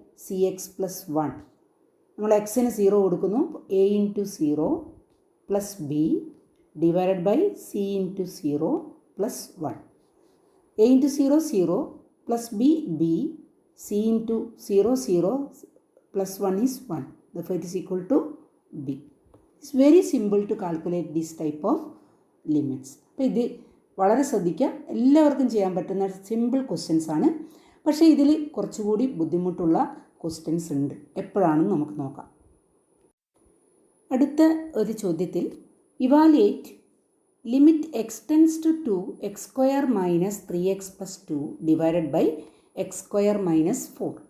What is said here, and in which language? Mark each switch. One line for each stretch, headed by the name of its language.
English: C X plus 1.
Malayalam: നമ്മൾ എക്സിന് 0 കൊടുക്കുന്നു.
English: A into 0 plus b divided by c into 0 plus 1. A into 0 0 plus b b, c into 0 0 plus 1 is 1. Therefore, it is equal to b. It's very simple to calculate this type of limits.
Malayalam: അപ്പോൾ ഇത് വളരെ ശ്രദ്ധിക്കുക. എല്ലാവർക്കും ചെയ്യാൻ പറ്റുന്ന simple questions ആണ്. പക്ഷേ ഇതിൽ കുറച്ചുകൂടി ബുദ്ധിമുട്ടുള്ള ക്വസ്റ്റ്യൻസ് ഉണ്ട്. എപ്പോഴാണെന്ന് നമുക്ക് നോക്കാം. അടുത്ത ഒരു ചോദ്യത്തിൽ
English: Evaluate limit x tends to 2x square minus 3x plus 2 divided by x square minus 4.